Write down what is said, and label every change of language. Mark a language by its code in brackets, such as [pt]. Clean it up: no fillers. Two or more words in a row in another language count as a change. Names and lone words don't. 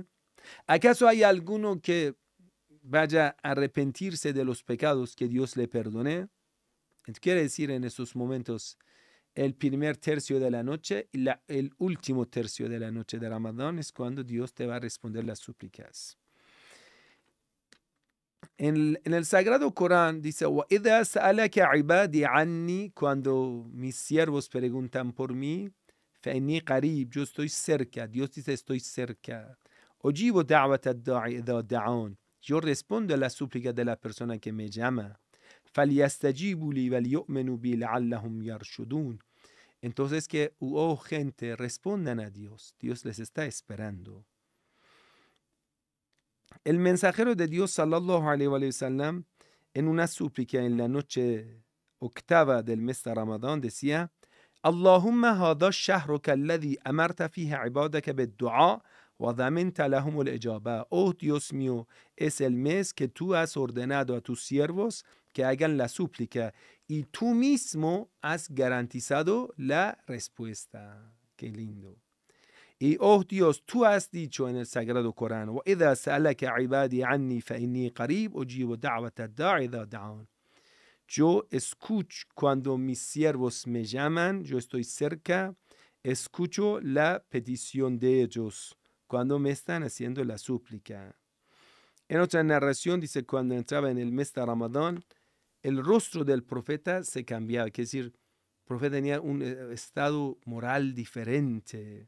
[es] ¿Acaso hay alguno que vaya a arrepentirse de los pecados, que Dios le perdone? Quiere decir, en esos momentos, el primer tercio de la noche y el último tercio de la noche de Ramadán es cuando Dios te va a responder las súplicas. En el Sagrado Corán dice: [ar] وَإِذَا سَأَلَكَ عِبَادِي عَنِّي, [es] cuando mis siervos preguntan por mí, [ar] فَإِنِّي قَرِيب, [es] yo estoy cerca. Dios dice: estoy cerca. [ar] أُجِيبُ دَعْوَةَ الدَّاعِ إِذَا دَعَانِ, [es] yo respondo a la súplica de la persona que me llama. [ar] فَلْيَسْتَجِيبُوا لِي وَلْيُؤْمِنُوا بِي لَعَلَّهُمْ يَرْشُدُونَ. [es] Entonces que, oh gente, respondan a Dios. Dios les está esperando. El mensajero de Dios, [ar] صلى الله عليه وسلم, [es] en una súplica en la noche octava del mes de Ramadán, decía: [ar] اللهم هذا شهرك الذي أمرت فيها عبادك بالدعاء وضمنت لهم الإجابة. [es] Oh Dios mío, es el mes que tú has ordenado a tus siervos que hagan la súplica y tú mismo has garantizado la respuesta. Qué lindo. Y oh Dios, tú has dicho en el Sagrado Corán: [ar] وَإِذَا سَأَلَكَ عِبَادِي عَنِّي فَإِنِّي قَرِيبٌ أُجِيبُ دَعْوَةَ الدَّاعِ إِذَا دَعَانِ. [es] Yo escucho cuando mis siervos me llaman, yo estoy cerca, escucho la petición de ellos cuando me están haciendo la súplica. En otra narración dice: cuando entraba en el mes de Ramadán, el rostro del profeta se cambiaba, es decir, profeta tenía un estado moral diferente.